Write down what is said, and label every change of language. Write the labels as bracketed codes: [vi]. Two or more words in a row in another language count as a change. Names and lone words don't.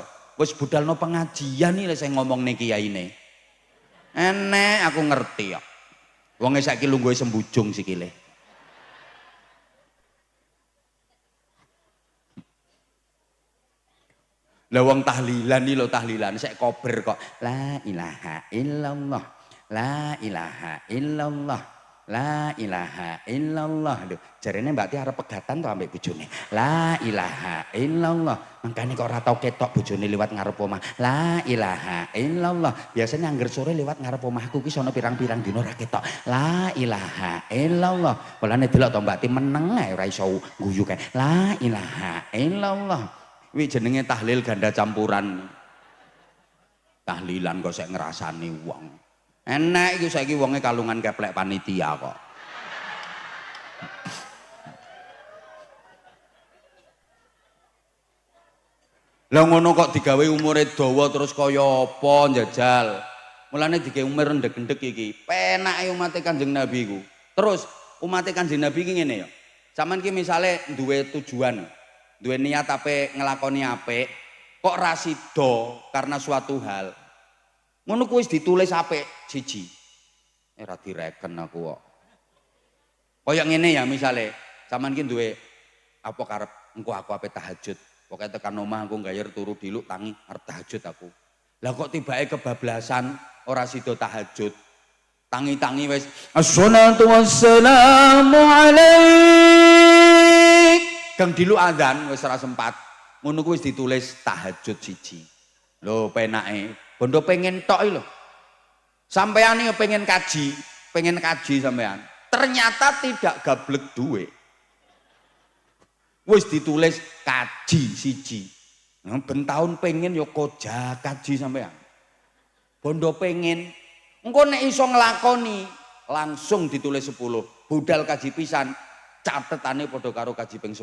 [jv] Wis budalno pengajian iki sing ngomongne kiyaine. Enek aku ngerti kok. Wonge saiki lungguhe sembujung sikile. Lah wong tahlilan iki lho tahlilan sek kober kok [ar] la ilaha illallah la ilaha illallah la ilaha illallah. [jv] Lho jarene Mbak Ti arep pegatan to ambek bojone. [ar] La ilaha illallah. [jv] Mangkane kok ora tau ketok bojone liwat ngarep omah. [ar] La ilaha illallah. [jv] Biasane angger sore liwat ngarep omahku ki sono pirang-pirang dina ora ketok. [ar] La ilaha illallah. [jv] Walane delok to Mbak Ti meneng ae ora iso guyu kae. [ar] La ilaha illallah. [jv] Wi jenenge tahlil ganda campuran. Tahlilan kok sek ngrasani wong. Enek iki saiki wonge kalungan keplek panitia kok. Lah ngono kok digawe umure dawa terus kaya apa njajal. Mulane digawe umur rendhek-endhek iki. Penake umat Kanjeng Nabi iku. Terus umat Kanjeng Nabi iki ngene ya. Saman ki misale duwe tujuan, duwe niat ape ngelakoni apik, kok ra sida [id] karena suatu hal. [jv] Ngono kuwi wis ditulis apik siji. Ora direken aku kok. Kaya ngene ya misale, sampean ki duwe apa karep engko aku ape tahajud. Pokoke tekan omah aku gayar turu diluk tangi arep tahajud aku. Lah kok tibake kebablasan ora sida tahajud. Tangi-tangi wis [ar] assalatu wassalamu alaik. [jv] Gang diluk adzan wis ora sempat. Ngono kuwi wis ditulis tahajud siji. Lho penake, bondo pengen tok iki lho. Sampeyan iki pengen kaji sampean. [id] Ternyata tidak [jv] gablek duwe. Wis ditulis kaji siji. Nah, ben taun pengen ya koja kaji sampean. Bondo pengen engko nek iso nglakoni langsung ditulis 10. Budal kaji pisan catetane padha karo kaji ping 10.